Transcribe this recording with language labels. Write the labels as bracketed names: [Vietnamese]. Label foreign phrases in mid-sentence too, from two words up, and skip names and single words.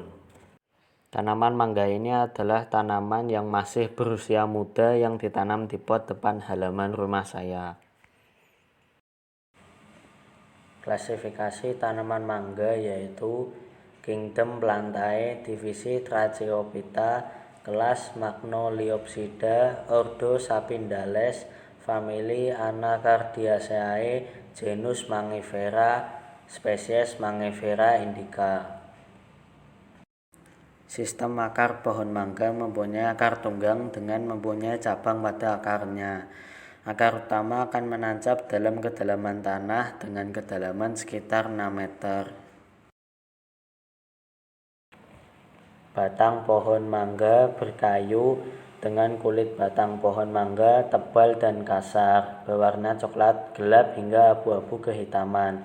[Indonesian] Tanaman mangga ini adalah tanaman yang masih berusia muda yang ditanam di pot depan halaman rumah saya. Klasifikasi tanaman mangga yaitu Kingdom Plantae, divisi Tracheophyta, kelas Magnoliopsida, ordo Sapindales, famili Anacardiaceae, genus Mangifera, spesies Mangifera indica. Sistem akar pohon mangga mempunyai akar tunggang dengan mempunyai cabang pada akarnya. Akar utama akan menancap dalam kedalaman tanah dengan kedalaman sekitar 6 meter. Batang pohon mangga berkayu dengan kulit batang pohon mangga tebal dan kasar, berwarna coklat gelap hingga abu-abu kehitaman.